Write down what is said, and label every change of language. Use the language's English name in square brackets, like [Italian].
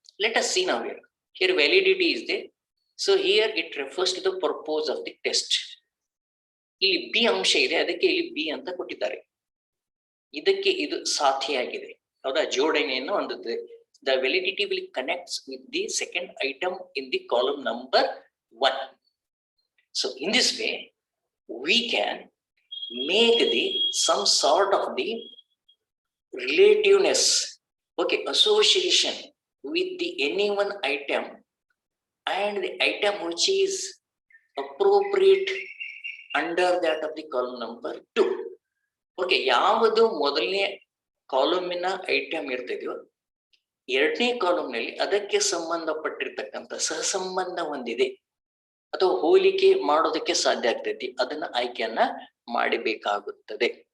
[English] Let us see now here validity is there. So here it refers to the purpose of the test. [Kannada] ಇಲ್ಲಿ B ಅಂಶ ಇದೆ, ಅದಕ್ಕೆ ಇಲ್ಲಿ B ಅಂತ ಕೊಟ್ಟಿದ್ದಾರೆ. ಇದಕ್ಕೆ ಇದು ಸಾಥಿಯಾಗಿದೆ, ಹೌದಾ? ಜೋಡಣೆಯನ್ನು ಹೊಂದುತ್ತದೆ. [English] The validity will connect with the second item in the column number 1. So in this way we can make some sort of the relativeness, okay, association with the any one item and the item which is appropriate under that of the column number 2. [Kannada] Okay, ಯಾವುದು ಮೊದಲನೇ ಕಾಲಮಿನ item ಇರ್ತಿದೆಯೋ ಎರಡನೇ ಕಾಲಂನಲ್ಲಿ ಅದಕ್ಕೆ ಸಂಬಂಧಪಟ್ಟಿರ್ತಕ್ಕಂಥ ಸಹಸಂಬಂಧ ಹೊಂದಿದೆ ಅಥವಾ ಹೋಲಿಕೆ ಮಾಡೋದಕ್ಕೆ ಸಾಧ್ಯ ಆಗ್ತೈತಿ, ಅದನ್ನ ಆಯ್ಕೆಯನ್ನ ಮಾಡಬೇಕಾಗುತ್ತದೆ.